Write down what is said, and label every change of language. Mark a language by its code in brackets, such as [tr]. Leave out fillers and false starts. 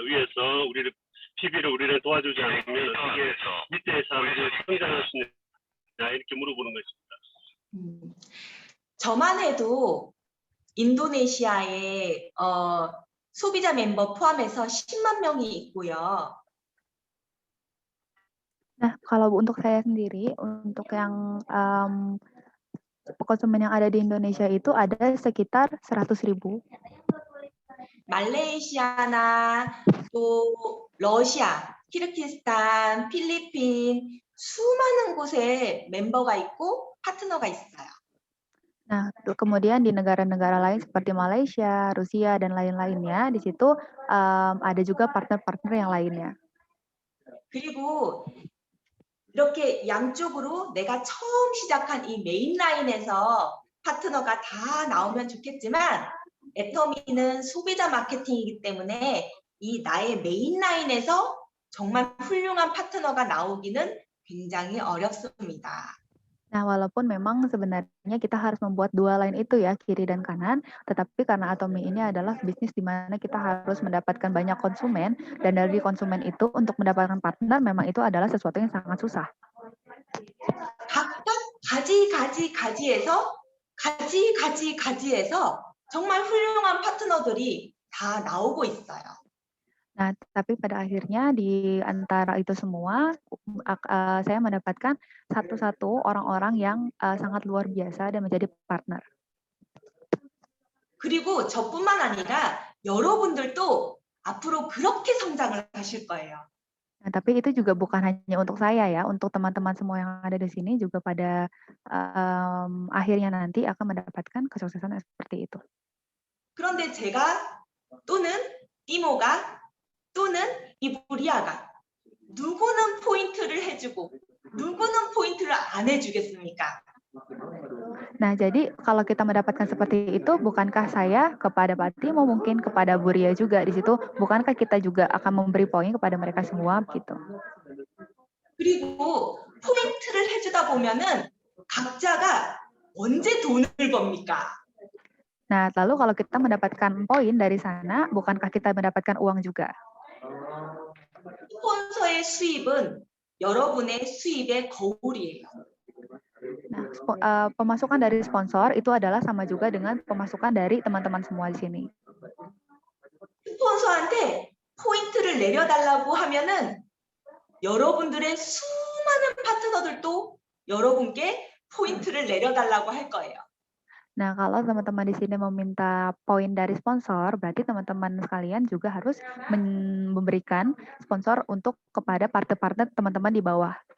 [ko] 위에서 우리를 PB를 우리를 도와주지 않으면 어떻게 밑에 사람들이 성장할 수 있냐? 이렇게 물어보는 것입니다. 저만 해도 인도네시아에 소비자 멤버 포함해서 10만 명이 있고요. [id] Nah, kalau untuk saya sendiri, untuk yang konsumen yang ada di Indonesia itu ada sekitar 100.000. [ko] 말레이시아나 또 러시아, 키르기스탄, 필리핀 수많은 곳에 멤버가 있고 파트너가 있어요. [id] Nah, kemudian di negara-negara lain seperti Malaysia, Rusia, dan lain-lainnya, di situ ada juga partner-partner yang lainnya. [ko] 그리고 이렇게 양쪽으로 내가 처음 시작한 이 메인 라인에서 파트너가 다 나오면 좋겠지만 애터미는 소비자 마케팅이기 때문에 이 나의 메인 라인에서 정말 훌륭한 파트너가 나오기는 굉장히 어렵습니다. [id] Nah, walaupun memang sebenarnya kita harus membuat dua line itu ya, kiri dan kanan, tetapi karena Atomy ini adalah bisnis di mana kita harus mendapatkan banyak konsumen, dan dari konsumen itu untuk mendapatkan partner memang itu adalah sesuatu yang sangat susah. [ko] 각각 가지에서 정말 훌륭한 파트너들이 다 나오고 있어요. [id] Nah, tapi pada akhirnya di antara itu semua, saya mendapatkan satu-satu orang-orang yang sangat luar biasa dan menjadi partner. [ko] 그리고 저뿐만 아니라 여러분들도 앞으로 그렇게 성장을 하실 거예요. [id] Nah, tapi itu juga bukan hanya untuk saya ya, untuk teman-teman semua yang ada di sini juga pada akhirnya nanti akan mendapatkan kesuksesan seperti itu. [ko] 그런데 제가 또는 이모가 또는 이 부리아가 누구는 포인트를 해주고 누구는 포인트를 안 해주겠습니까? [id] Nah, jadi kalau kita mendapatkan seperti itu, bukankah saya kepada Pak Timo, mungkin kepada Bu Ria juga di situ, bukankah kita juga akan memberi poin kepada mereka semua gitu? [ko] 그리고 포인트를 해주다 보면은 각자가 언제 돈을 법니까? [id] Nah, lalu kalau kita mendapatkan poin dari sana, bukankah kita mendapatkan uang juga? [ko] 스폰서의 수입은 여러분의 수입의 거울이에요. [id] Nah, pemasukan dari sponsor itu adalah sama juga dengan pemasukan dari teman-teman semua di sini. [ko] 스폰서한테 포인트를 내려달라고 하면은 여러분들의 수많은 파트너들도 여러분께 포인트를 내려달라고 할 거예요. [id] Nah, kalau teman-teman di sini meminta poin dari sponsor, berarti teman-teman sekalian juga harus memberikan sponsor untuk kepada partner-partner teman-teman di bawah.